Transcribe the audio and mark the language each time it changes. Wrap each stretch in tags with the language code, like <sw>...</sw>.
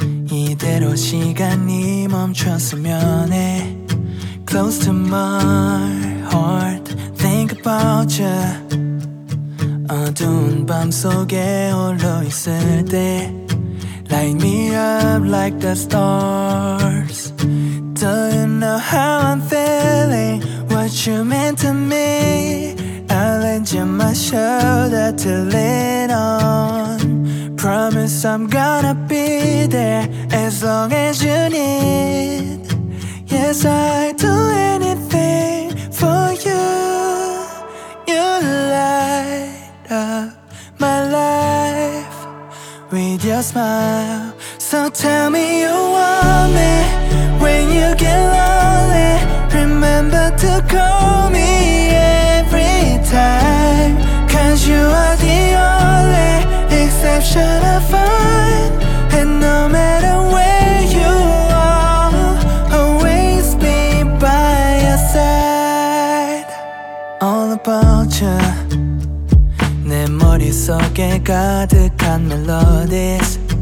<ko>이대로 시간이 멈췄으면 해.</ko> <en>Close to my heart. Think about you.</en> <ko>어두운 밤 속에 홀로 있을 때.</ko> <en>Light me up like the stars. Do you know how I'm feeling? What you meant to me? I'll lend you my shoulder to lean on. Promise I'm gonna be there as long as you need. Yes, I'd do anything for you. You light up my life with your smile. So tell me you want me when you get lonely. Remember to call me every time. Cause you are the only exception I find. And no matter where you are, always be by your side. All about you.</en> <ko>내 머릿속에 가득한 melodies.</ko>